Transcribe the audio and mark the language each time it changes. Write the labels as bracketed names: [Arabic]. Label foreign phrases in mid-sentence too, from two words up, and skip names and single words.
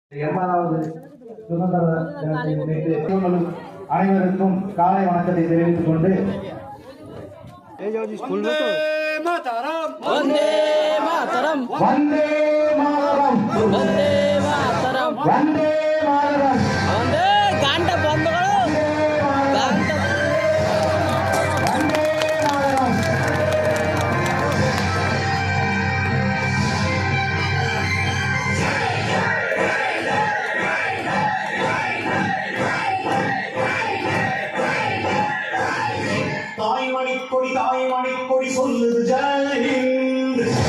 [Tamil] 80வது சுதந்திர தினத்தை முன்னிட்டு அனைவருக்கும் காலை வணக்கத்தை தெரிவித்துக் கொண்டு [Sanskrit] वंदे मातरम वंदे मातरम वन्दे मातरम् वंदे मातरम वन्दे मातरम् [Hindi] वंदे गांड बंद करो गांड [Sanskrit] वन्दे मातरम् [Tamil] தாய் மணிக்கொடி சொல்லுது [Hindi] जय हिन्द.